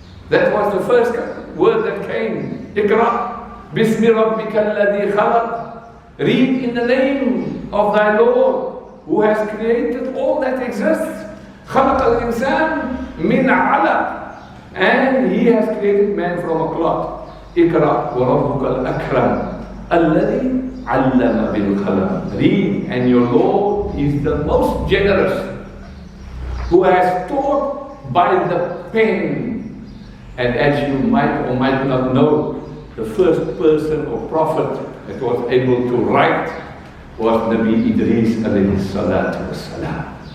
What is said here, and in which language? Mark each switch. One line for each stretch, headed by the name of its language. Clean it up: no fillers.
English: That was the first word that came.
Arabic: Iqra, Bismi Rabbika alladhi khalaq.
English: Read in the name of thy Lord, who has created all that exists.
Arabic: Khalaq al-insan min alaq.
English: And he has created man from a cloth.
Arabic: اقرأ وربك الأكرم الذي علم بالقلم.
English: Read, and your Lord is the most generous, who has taught by the pen. And as you might or might not know, the first person or prophet that was able to write was Nabi Idris alayhi salatu wassalam.